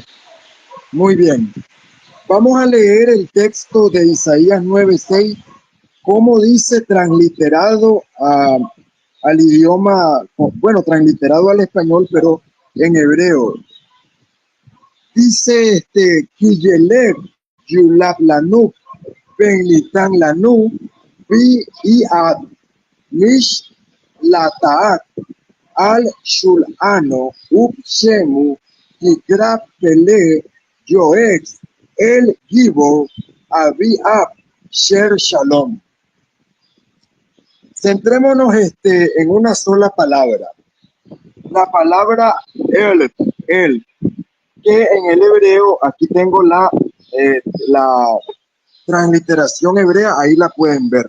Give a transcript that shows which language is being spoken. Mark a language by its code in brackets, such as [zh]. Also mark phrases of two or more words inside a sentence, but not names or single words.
[es] Muy bien. Vamos a leer el texto de Isaías 9:6, como dice, transliterado al idioma, bueno, transliterado al español, pero en hebreo. [he] Dice כי ילד יולד לנו בן ניתן לנו ותהי המשרה על שכמו ויקרא שמו פלא יועץ אל גיבור אבי עד שר שלום. [es] Centrémonos en una sola palabra. La palabra el, que en el hebreo, aquí tengo la transliteración hebrea, ahí la pueden ver.